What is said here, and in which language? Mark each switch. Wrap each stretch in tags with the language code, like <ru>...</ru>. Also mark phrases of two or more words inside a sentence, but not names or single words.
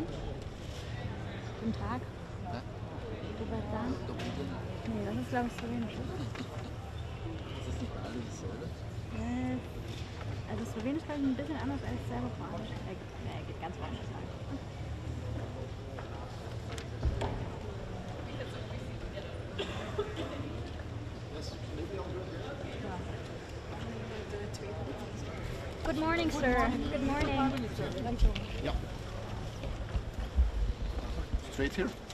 <de>Guten Tag.</de> <sl>Dober dan?</sl> <de>Nee, das ist, glaube ich, Slowenisch. Das ist nicht bei allen dasselbe? Also Slowenisch ist ein bisschen anders als Serbokroatisch. Geht ganz woanders rein.</de> <en>Good morning, sir. Good morning. Yeah. Straight here.</en>